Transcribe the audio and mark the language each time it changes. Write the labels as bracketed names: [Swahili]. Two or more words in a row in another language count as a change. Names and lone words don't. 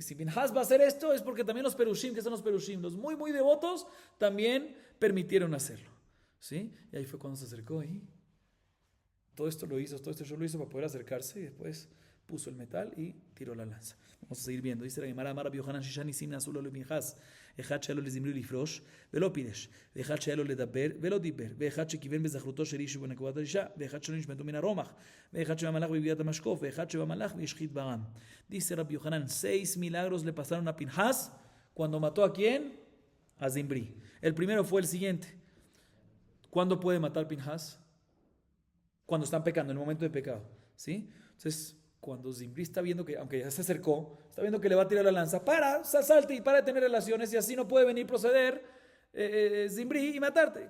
[Spanish] Si Pinhas va a hacer esto es porque también los Perushim, que son los Perushim, los muy muy devotos, también permitieron hacerlo. ¿Sí? Y ahí fue cuando se acercó y todo esto lo hizo para poder acercarse y después puso el metal y tiró la lanza. Vamos a seguir viendo. Dice la Gemara, [Hebrew] אמר רבי יוחנן ששני סימנא עזולו ל פנחס, אחד שהיה לו לזמרי לפרוש ולא פירש, ואחד שהיה לו לדבר ולא דיבר, ואחד שכיוון בזכרותו של איש ובנקודת האישה, ואחד שלא נשמטו מן הרומח, ואחד שבא מלאך בגביית המשקוף, ואחד שבא מלאך והשחית בעם. [Spanish] Dice Rabbi Yohanan, 6 milagros le pasaron a Pinhas cuando mató ¿a quién? A Zimri. El primero fue el siguiente. ¿Cuándo puede matar Pinhas? Cuando están pecando, en el momento de pecado. ¿Sí? Entonces, cuando Zimri está viendo que, aunque ya se acercó, está viendo que le va a tirar la lanza, salte y para de tener relaciones y así no puede venir proceder Zimri y matarte.